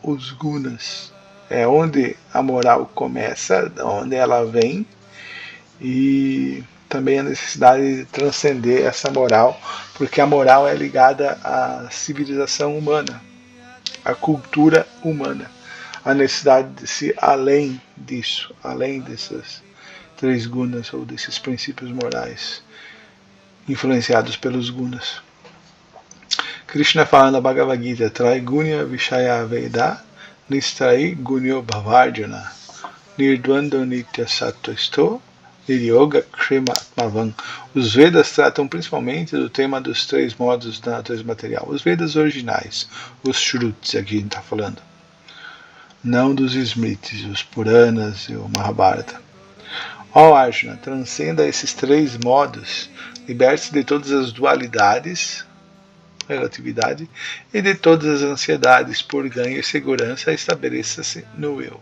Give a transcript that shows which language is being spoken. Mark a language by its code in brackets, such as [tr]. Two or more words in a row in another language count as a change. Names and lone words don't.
[pt] Os gunas é onde a moral começa, onde ela vem, e também a necessidade de transcender essa moral, porque a moral é ligada à civilização humana, à cultura humana, a necessidade de se além disso, além dessas 3 gunas ou desses princípios morais influenciados pelos gunas. Krishna fala na Bhagavad Gita, [sa] Traigunya Vishaya Veda, Nistrai Gunyo Bhavardjana, Nirdvando Nitya Sattvasto, Niryoga Krima Atmavan. [pt] Os Vedas tratam principalmente do tema dos 3 modos da natureza material. Os Vedas originais, os Shrutis, aqui a gente está falando. Não dos Smritis, os Puranas e o Mahabharata. Ó Arjuna, transcenda esses 3 modos, liberte-se de todas as dualidades, relatividade, e de todas as ansiedades por ganho e segurança, estabeleça-se no eu.